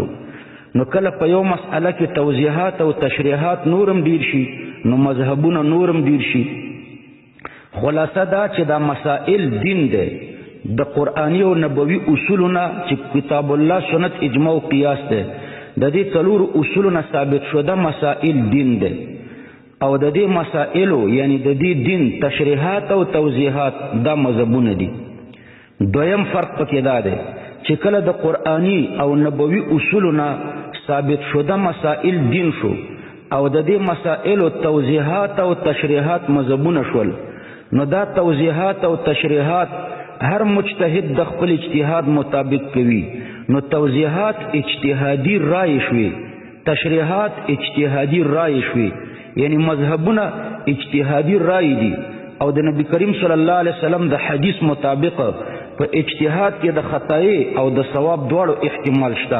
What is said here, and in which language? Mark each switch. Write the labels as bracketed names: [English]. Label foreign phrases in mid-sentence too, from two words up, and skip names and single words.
[Pashto] نو کله په یو مسئله کې توضیحات او تشریحات نورم ډیر شي، نو مذهبونه نورم ډیر شي. خلاصه دا چې دا مسائل دین دی، د قرآنی او نبوي اصولونه چې کتاب الله، سنت، اجماع او قیاس دی، د دې څلور اصولونه ثابت شده مسائل دین دی، او د دې مسائلو یعنی د دې دین تشریحات او توضیحات دا مذهبونه دي. دویم فرق پکې دا دی چې کله د قرآنی او نبوي اصولونه ثابت شده مسائل دین شو، او د دې مسائلو توضیحات او تشریحات مذهبونه شول، نو دا توضیحات او تشریحات هر مجتهد د خپل اجتهاد مطابق کوي. نو توضیحات اجتهادی رائے شوي، تشریحات اجتهادی رائے شوي، یعنی مذهبونه اجتهادی رائے دي، او د نبی کریم [Arabic] صلی الله علیه وسلم [Pashto] د حدیث مطابق په اجتهاد کې د خطای او د ثواب دواړو احتمال شته.